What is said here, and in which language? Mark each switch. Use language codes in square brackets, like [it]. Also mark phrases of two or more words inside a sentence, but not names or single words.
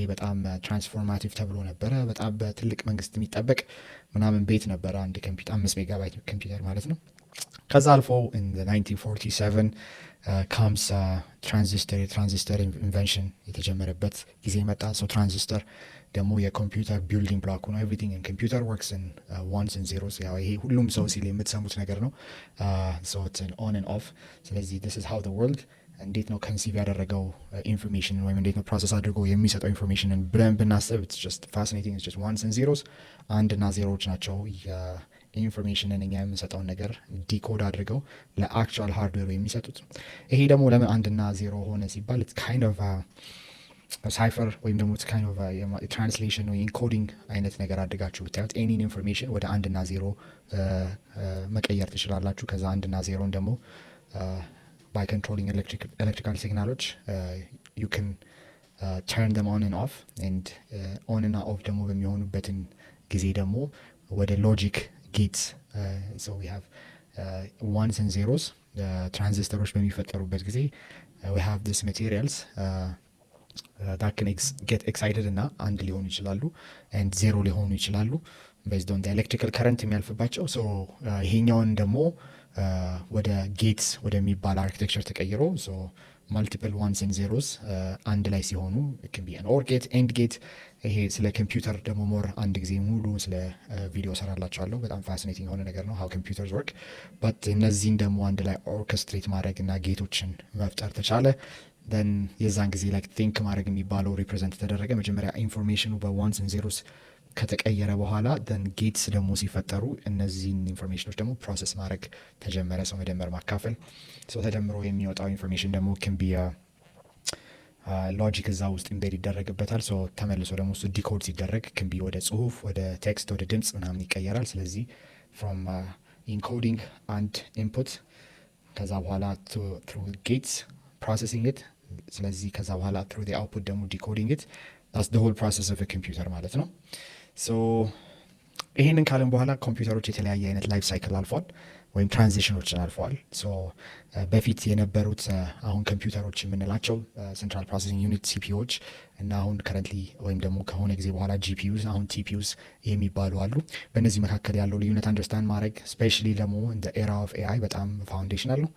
[am] በጣም ትራንስፎርማቲቭ ተብሎ ነበረ። በጣም በትልቅ መንግስት የሚጠበቅ ምናምን ቤት ነበረ አንድ ኮምፒውተር 5 ሜጋባይት ኮምፒውተር ማለት ነው። ከዛ አልፎ in 1947 [en] comes transistor invention [am] የተጀመረበት ጊዜ መጣ። ሶ ትራንዚስተር ደግሞ የኮምፒውተር [en] building block [am] ነው። [en] Everything in computer works in ones and zeros። [am] ያው ይሄ ሁሉም ሰው ሲል የምትሰሙት ነገር ነው። [en] So it's on and off። [am] ስለዚህ [en] this is how the world [am] እንዴት ነው ከንሲቭ ያደረገው ኢንፎርሜሽን ወይም እንዴት ነው ፕሮሰስ አድርገው የሚሰጠው ኢንፎርሜሽንን ብለን ብናስብ [en] it's just fascinating። it's just ones and zeros፣ [am] አንድና ዜሮዎች ናቸው ኢንፎርሜሽንን እኛ የምንሰጠውን ነገር ዲኮድ አድርገው ለአክቹዋል ሃርድዌር የሚሰጡት። ይሄ ደግሞ ለምን አንድና ዜሮ ሆነ ሲባል [en] it's kind of [am] ሳይፈር ወይም ደግሞ [en] it's kind of translation [am] ወይ ኢንኮዲንግ አይነት ነገር አድርጋችሁ ብታዩት [en] any information [am] ወደ አንድና ዜሮ መቀየር ትችላላችሁ። ከዛ አንድና ዜሮን ደግሞ [en] by controlling electrical signaloች you can turn them on and off and on and off [am] ደግሞ በሚሆኑበትን ጊዜ ደግሞ ወደ [en] logic gates so we have ones and zeros [am] ትራንዚስተሮች በሚፈጠሩበት ጊዜ [en] we have these materials that can get excited [am] እና አንድ ሊሆኑ ይችላሉ and ዜሮ ሊሆኑ ይችላሉ [en] based on the electrical current [am] የሚያልፍባቸው። so ይሄኛውን ደግሞ ወደ ጌትስ ወደሚባል አርኪቴክቸር ተቀይሮ so [en] multiple ones and zeros [am] አንድ ላይ ሲሆኑ [en] it can be an OR gate, AND gate። [am] ይሄ ስለ ኮምፒውተር ደግሞ ሞር አንድ ጊዜ ሙሉ ስለ ቪዲዮ ሰራላችኋለሁ። በጣም ፋሲኔቲንግ የሆነ ነገር ነው [en] how computers work። [am] but እነዚህን ደግሞ አንድ ላይ ኦርኬስትሬት ማድረግ እና ጌቶችን መፍጠር ተቻለ። then የዛን ጊዜ [en] like think [am] ማድረግ የሚባለው ሪፕሬዘንት ተደረገ። መጀመሪያ ኢንፎርሜሽኑ በዋንስ [en] and zeros [am] ከተቀየረ በኋላ then ጌትስ ደግሞ ሲፈጠሩ እነዚህን ኢንፎርሜሽኖች ደግሞ ፕሮሰስ ማድረግ ተጀመረ። ሰው መደመር ማካፈል። ሰው ተደምሮ የሚወጣው ኢንፎርሜሽን ደግሞ [en] can be [am] ሎጂክ እዛ ውስጥ ኢምቤድ ይደረግበታል። ሶ ተመልሶ ደግሞ እሱ ዲኮድ ሲደረግ [en] can be [am] ወደ ጽሁፍ፣ ወደ ቴክስት፣ ወደ ድምፅ ምናምን ይቀየራል። ስለዚህ [en] from encoding and input [am] ከዛ በኋላ [en] through gates processing it። [am] ስለዚህ ከዛ በኋላ [en] through the output [am] ደግሞ [en] decoding it። that's the whole process of a computer [am] ማለት ነው። ሶ ይሄንን ካለን በኋላ ኮምፒውተሮች የተለያየ አይነት ላይፍ ሳይክል አልፏል ወይም ትራንዚሽኖችን አልፈዋል። ሶ በፊት የነበሩት አሁን ኮምፒውተሮች የምንላቸው [en] central processing unit [am] ሲፒዩዎች እና አሁን ከረንትሊ ወይም ደግሞ ከሆነ ጊዜ በኋላ ጂፒዩስ አሁን ቲፒዩስ የሚባሉ አሉ። በእነዚህ መካከል ያለው ልዩነት አንደርስታንድ ማድረግ ስፔሻሊ ደግሞ እንደ [en] era of AI [am] በጣም ፋውንዴሽናል ነው።